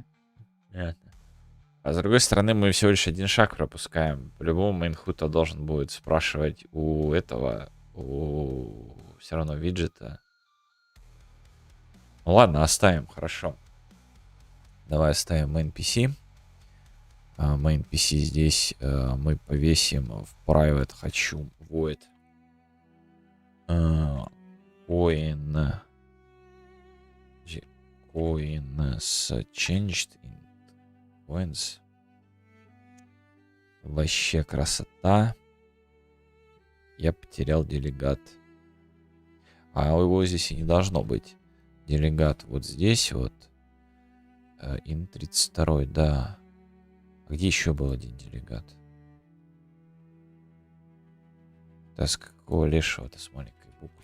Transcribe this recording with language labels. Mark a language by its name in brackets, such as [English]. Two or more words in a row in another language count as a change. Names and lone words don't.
[Russian] Понятно. А с другой стороны, мы всего лишь один шаг пропускаем. По-любому мейнхута должен будет спрашивать у этого, у все равно виджета. Ну ладно, оставим, хорошо. Давай оставим main-PC. Main-PC здесь мы повесим в private хочу [English] void coins changed in coins. [Russian] Вообще красота. Я потерял делегат. А его здесь и не должно быть. Делегат вот здесь вот. Ин 32, да. А где еще был один делегат? Да с какого лешего-то с маленькой буквы?